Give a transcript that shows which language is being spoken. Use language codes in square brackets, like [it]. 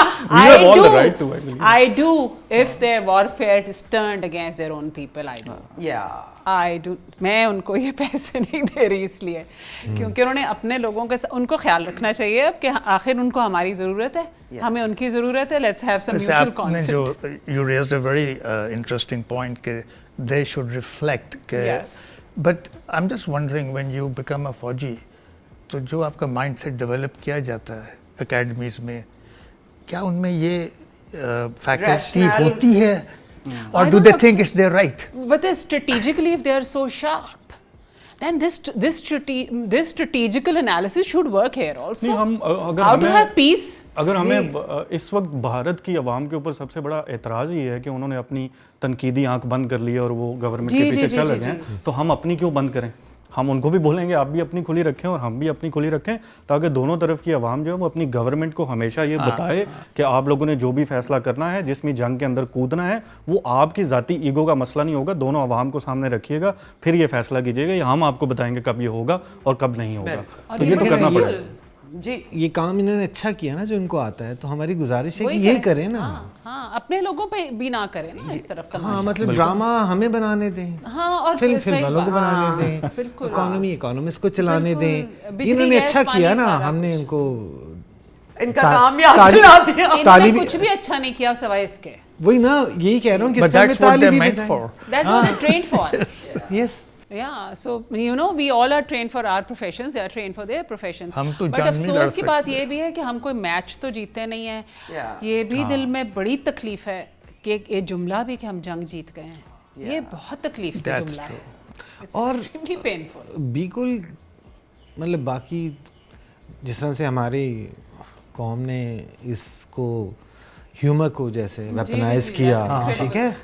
[en] We have all the right to, I believe. I do. If their warfare is turned against their own people, I do. Yeah. I do. [ur] میں ان کو یہ پیسے نہیں دے رہی اس لیے کیونکہ انہوں نے اپنے لوگوں کے ان کو خیال رکھنا چاہیے اب کہ آخر ان کو ہماری ضرورت ہے, ہمیں ان کی ضرورت ہے. [en] Let's have some mutual concept. جو you raised a very interesting point کہ they should reflect کہ but I'm just wondering when you become a [ur] فوجی تو جو آپ کا مائنڈ سیٹ ڈیولپ کیا جاتا ہے اکیڈمیز میں, کیا ان میں یہ فیکلٹی ہوتی ہے [en] or do they think it's their right? But strategically if they are so sharp then this strategical analysis should work here also. How to have peace. [ur] اگر ہمیں اس وقت بھارت کی عوام کے اوپر سب سے بڑا اعتراض یہ ہے کہ انہوں نے اپنی تنقیدی آنکھ بند کر لی اور وہ گورنمنٹ کے پیچھے چل رہے ہیں, تو ہم اپنی کیوں بند کریں؟ ہم ان کو بھی بولیں گے آپ بھی اپنی کھلی رکھیں اور ہم بھی اپنی کھلی رکھیں, تاکہ دونوں طرف کی عوام جو ہے وہ اپنی گورنمنٹ کو ہمیشہ یہ بتائے کہ آپ لوگوں نے جو بھی فیصلہ کرنا ہے, جس میں جنگ کے اندر کودنا ہے, وہ آپ کی ذاتی ایگو کا مسئلہ نہیں ہوگا. دونوں عوام کو سامنے رکھیے گا, پھر یہ فیصلہ کیجیے گا, یا ہم آپ کو بتائیں گے کب یہ ہوگا اور کب نہیں ہوگا. تو یہ تو کرنا پڑے گا. جی یہ کام انہوں نے اچھا کیا نا جو ان کو آتا ہے, تو ہماری گزارش ہے کہ یہ کریں نا. ہاں اپنے لوگوں پہ بھی نہ کریں نا اس طرف. ہاں مطلب ڈرامہ ہمیں بنانے دیں, ہاں اور فلم والوں کو بنانے دیں, اکانومسٹ کو چلانے دیں. انہوں نے اچھا کیا نا, ہم نے ان کو ان کا کام یاد دلا دیا. انہوں نے کچھ بھی اچھا نہیں کیا سوائے اس کے. وہی میں یہی کہہ رہا ہوں کہ [en] But that's what they're meant for. That's what they're trained for. Yes. Yeah, so you know we all are trained for our professions, they are trained for their professions. [ur] ہم تو [en] But [ur] جان نہیں لڑ افسوس کی بات یہ بھی ہے کہ ہم کوئی میچ تو جیتے نہیں ہیں. یہ بھی دل میں بڑی تکلیف ہے کہ یہ جملہ بھی کہ ہم جنگ جیت گئے ہیں, یہ بہت تکلیف کا جملہ ہے. اور [en] painful [ur] بالکل مطلب باقی جس طرح سے ہماری قوم نے اس کو ہیومر کو جیسے ویپنائز کیا, ٹھیک ہے,